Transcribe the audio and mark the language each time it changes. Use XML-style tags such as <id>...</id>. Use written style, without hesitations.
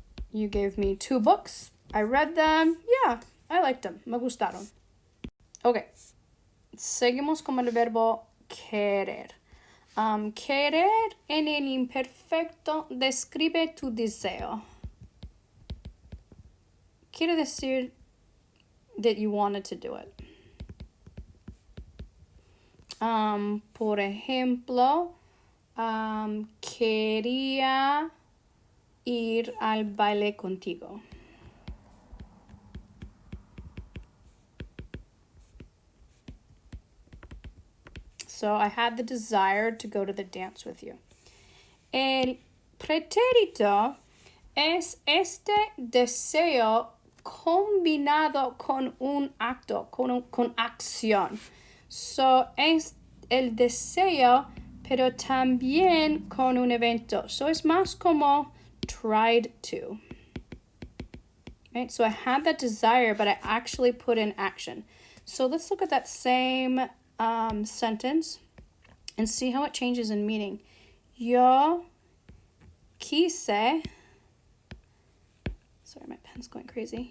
<en>You gave me 2 books. I read them. Yeah, I liked them.</en> <es>Me gustaron.</es> <en>Okay.</en> <es>Seguimos con el verbo querer. Querer en el imperfecto describe tu deseo. Quiere decir</es> <en>that you wanted to do it.</en> <es>Por ejemplo, quería ir al baile contigo.</es> <en>So I had the desire to go to the dance with you.</en> <es>El pretérito es este deseo combinado con un acto, con acción. So es el deseo, pero también con un evento. So es más como</es> <en>tried to. Right? So I had that desire, but I actually put in action. So let's look at that same sentence and see how it changes in meaning.</en> <es>Yo quise,</es> <en>sorry, my pen's going crazy.</en>